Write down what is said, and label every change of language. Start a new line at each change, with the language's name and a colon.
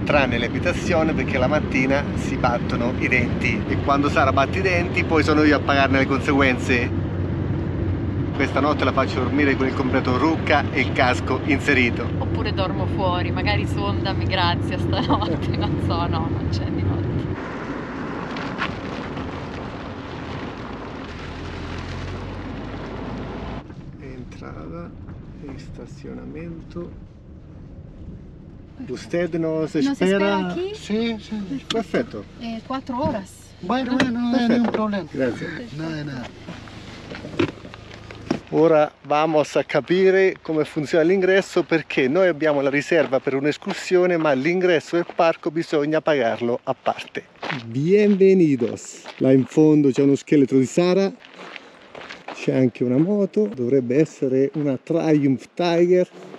Italian: Tranne l'abitazione, perché la mattina si battono i denti e quando Sara batte i denti poi sono io a pagarne le conseguenze. Questa notte la faccio dormire con il completo rucca e il casco inserito. Oppure dormo fuori, magari sondami grazie stanotte, non so, no, non c'è di notte.
Spanish: Entrada e estacionamiento. ¿Usted nos espera? aquí? Sí, sí.
Italian: Perfetto.
Spanish: 4 horas. Bueno, no hay ningún problema.
Italian: Grazie.
Spanish: Nada, nada.
Italian: Ora
Spanish: vamos a
Italian: capire come funziona l'ingresso, perché noi abbiamo la riserva per un'escursione, ma l'ingresso del parco bisogna pagarlo a parte.
Spanish: Bienvenidos!
Italian: Là in fondo c'è uno scheletro di Sara, c'è anche una moto, dovrebbe essere una Triumph Tiger.